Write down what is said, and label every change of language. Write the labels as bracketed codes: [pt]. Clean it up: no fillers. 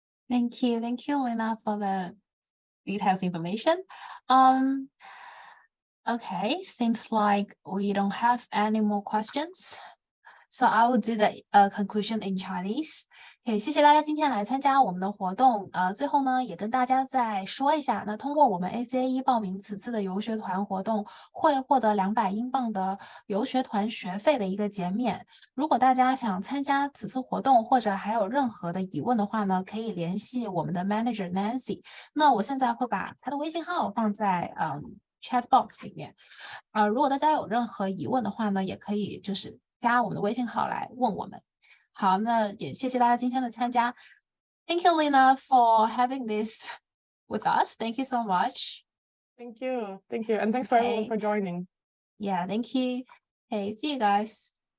[en] Thank you, Lena, for the details information. Okay, seems like we don't have any more questions. So I will do the conclusion in Chinese. [zh] 谢谢大家今天来参加我们的活动。最后呢，也跟大家再说一下，那通过我们 ACAE 报名此次的游学团活动，会获得200英镑的游学团学费的一个减免。如果大家想参加此次活动，或者还有任何的疑问的话呢，可以联系我们的 manager Nancy。那我现在会把她的微信号放在chat box 里面。如果大家有任何疑问的话呢，也可以就是加我们的微信号来问我们。好，那也谢谢大家今天的参加。 [en] Thank you, Lena, for having this with us. Thank you so much. Thank you, and thanks for everyone for joining. Yeah, thank you. Hey, see you guys.